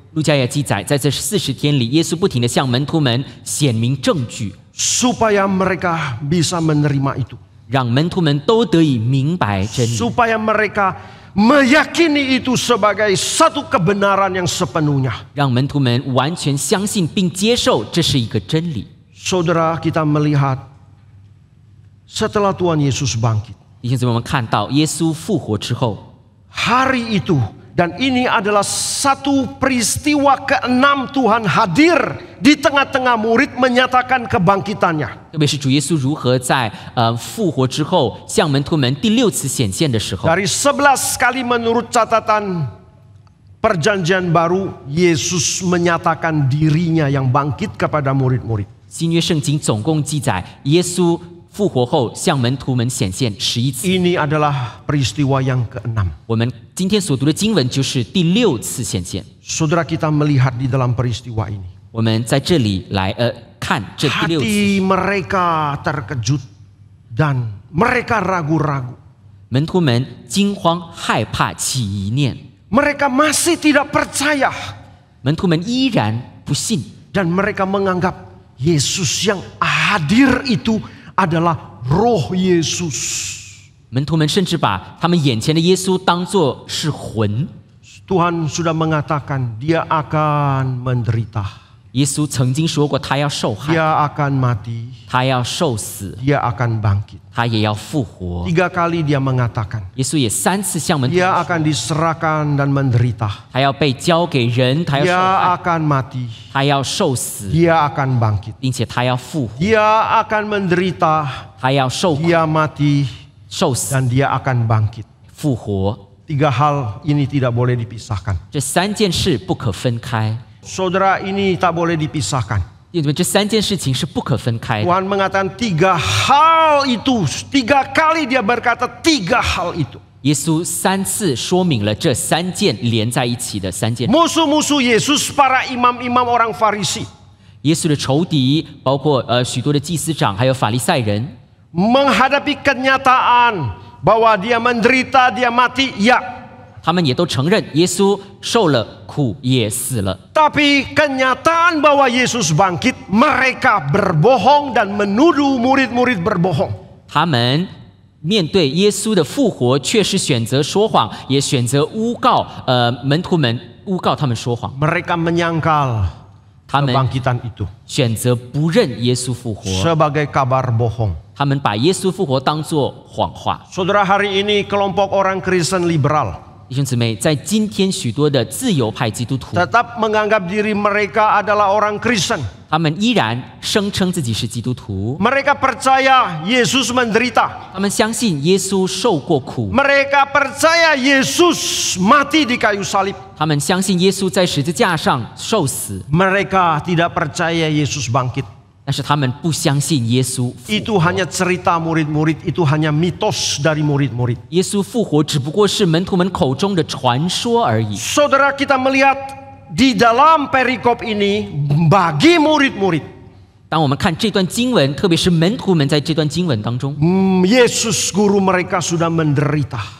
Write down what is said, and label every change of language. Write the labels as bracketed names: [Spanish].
[Chinese] 路加也记载，在这40天里，耶稣不停地向门徒们显明证据， [Indonesian] Supaya mereka bisa menerima itu. [Chinese] 让门徒们都得以明白真理， [Indonesian] Supaya mereka meyakini itu sebagai satu kebenaran yang sepenuhnya. [Chinese] 让门徒们完全相信并接受这是一个真理。 [Indonesian] Saudara, kita melihat setelah Tuhan Yesus bangkit. [Chinese] 弟兄姊妹，我们看到耶稣复活之后， [Indonesian] Hari itu, dan ini adalah satu peristiwa ke-6 Tuhan hadir di tengah-tengah murid menyatakan kebangkitannya. [Chinese] 特别是主耶稣如何在复活之后向门徒们第6次显现的时候， [Indonesian] Dari 11 kali menurut catatan Perjanjian Baru, Yesus menyatakan dirinya yang bangkit kepada murid-murid. [Chinese] 新约圣经总共记载耶稣复活后向门徒们显现11次。 [Indonesian] Ini adalah peristiwa yang ke-6. [Chinese] 我们今天所读的经文就是第6次显现。 [Indonesian] Saudara, kita melihat di dalam peristiwa ini. [Chinese] 我们在这里来看这第6次， [Indonesian] Hati mereka terkejut dan mereka ragu-ragu. [Chinese] 门徒们惊慌害怕起疑念， [Indonesian] Mereka masih tidak percaya [Chinese] 门徒们依然不信， [Indonesian] dan mereka menganggap Yesus yang hadir itu adalah roh Yesus. [Chinese] 门徒们甚至把他们眼前的耶稣当作是魂。 [Indonesian] Tuhan sudah mengatakan dia akan menderita, [Chinese] 耶稣曾经说过，他要受害， [Indonesian] dia akan mati, [Chinese] 他要受死， [Indonesian] dia akan bangkit. [Chinese] 他也要复活。 [Indonesian] 3 kali dia mengatakan [Chinese] 耶稣也3次向门徒 [Indonesian] dia [Chinese] 说， [Indonesian] akan diserahkan dan menderita, [Chinese] 他要被交给人，他要受 [Indonesian] dia [Chinese] 害， [Indonesian] akan mati, [Chinese] 他要受死， [Indonesian] dia akan bangkit. [Chinese] 并且他要复活， [Indonesian] Dia akan menderita, [Chinese] 他要受苦 [Indonesian] dia mati, [Chinese] 受死 [Indonesian] dan dia akan bangkit. [Chinese] 复活。 [Indonesian] 3 hal ini tidak boleh dipisahkan. [Chinese] 这3件事不可分开， [Indonesian] Saudara, ini tak boleh dipisahkan. [Chinese] 因为这3件事情是不可分开的。 [Indonesian] Tuhan mengatakan 3 hal itu. 3 kali dia berkata 3 hal itu. [Chinese] 耶稣3次说明了这3件连在一起的3件。 [Indonesian] Musuh-musuh Yesus, para imam-imam orang Farisi, [Chinese] 耶稣的仇敌包括许多的祭司长，还有法利赛人， [Indonesian] menghadapi kenyataan bahwa dia menderita, dia mati, ya. [Chinese] 他们也都承认耶稣受了苦，也死了。 [Indonesian] Tapi kenyataan bahwa Yesus bangkit, mereka berbohong dan menuduh murid-murid berbohong. [Chinese] 他们面对耶稣的复活，却是选择说谎，也选择诬告门徒们，诬告他们说谎。 [Indonesian] Mereka menyangkal [Chinese] 他们 [Indonesian] kebangkitan itu [Chinese] 选择不认耶稣复活， [Indonesian] sebagai kabar bohong. [Chinese] 他们把耶稣复活当作谎话。 [Indonesian] Saudara, hari ini kelompok orang Kristen liberal [Chinese] 弟兄姊妹，在今天许多的自由派基督徒， [Indonesian] tetap menganggap diri mereka adalah orang Kristen. [Chinese] 他们依然声称自己是基督徒， [Indonesian] Mereka percaya Yesus menderita. [Chinese] 他们相信耶稣受过苦， [Indonesian] Mereka percaya Yesus mati di kayu salib. [Chinese] 他们相信耶稣在十字架上受死， [Indonesian] Mereka tidak percaya Yesus bangkit. [Chinese] 但是他们不相信耶稣复 [Indonesian] Itu hanya cerita murid-murid, itu hanya mitos dari murid-murid. [Chinese] 耶稣复活只不过是门徒们口中的传说而已。 [Indonesian] Saudara, kita melihat di dalam perikop ini bagi murid-murid, [Chinese] 当我们看这段经文，特别是门徒们在这段经文当中， [Indonesian] Yesus guru mereka sudah menderita.